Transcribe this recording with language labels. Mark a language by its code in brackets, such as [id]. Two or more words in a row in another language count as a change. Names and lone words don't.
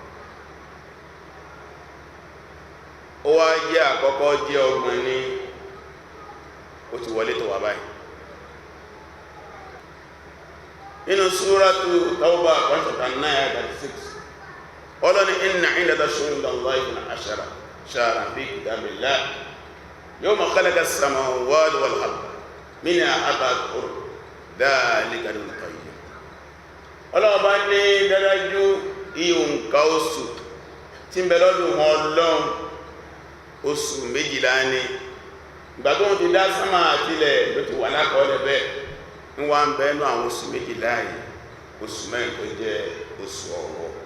[yo] ó wá jẹ́ àkọ́kọ́ jẹ́ ọgbọ̀n ní ó ti wọlé tó wà báyìí nínú súrátù Tawbah chapter 9:36 ọlọ́ni [ar] إن عدة الشهور عند الله 12 شهرا في كتاب الله يوم خلق السماوات والأرض منها أربعة حرم ذلك الدين القيم [yo] ọlọ́ọ̀bá ní dájú ìhùnkà oṣù tí ń bẹ lọ́dún Ọlọ́run oṣù 12 ní ìgbà tó ń ti dá sánmà àtilẹ̀ ló ti wà lákọọ́lẹ̀ bẹ́ẹ̀ ń wá ń bẹ́ẹ̀nú àwọn oṣù 12 yìí oṣù mẹ́rin tó jẹ́ oṣù Ọ̀wọ̀